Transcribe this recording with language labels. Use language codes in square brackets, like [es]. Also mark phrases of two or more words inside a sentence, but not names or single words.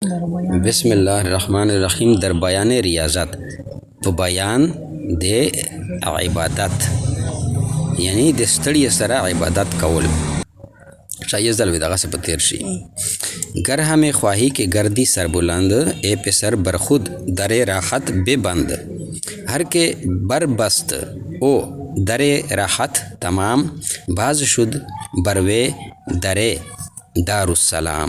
[ar] بسم الله الرحمن الرحیم. [fa] در بیان ریاضت [ps] په بیان د عبادت یعنی د ستړي سره عبادت کول. شاید زلوی دغه څه په تیر شي. [fa] گر همه خواهی که گردی سر بلند ای پسر بر خود در راحت ببند هر که بر بست او در راحت تمام باز شد بروی در دارالسلام.